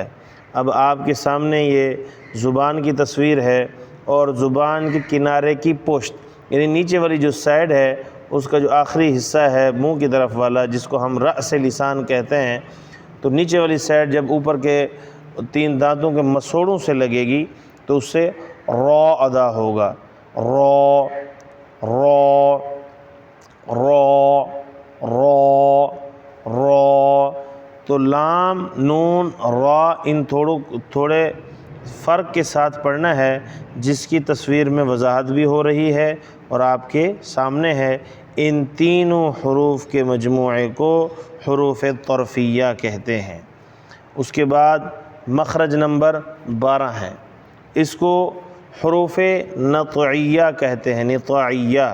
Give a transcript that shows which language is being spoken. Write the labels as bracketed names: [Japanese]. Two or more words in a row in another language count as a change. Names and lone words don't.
[Urdu] اب آپ کے سامنے یہ زبان کی تصویر ہے اور زبان کے کنارے کی پشت یعنی نیچے والی جو سائیڈ ہے اس کا جو آخری حصہ ہے منہ کی طرف والا، جس کو ہم رأس لسان کہتے ہیں، تو نیچے والی سائیڈ جب اوپر کے تین دانتوں کے مسوڑوں سے لگے گی تو اس سے رو ادا ہوگا، رو رو رو رو رو۔ تو لام نون را ان تھوڑے فرق کے ساتھ پڑھنا ہے، جس کی تصویر میں وضاحت بھی ہو رہی ہے اور آپ کے سامنے ہے۔ ان تینوں حروف کے مجموعے کو حروف طرفیہ کہتے ہیں۔ اس کے بعد مخرج نمبر 12 ہے، اس کو حروف نطعیہ کہتے ہیں، نطعیہ۔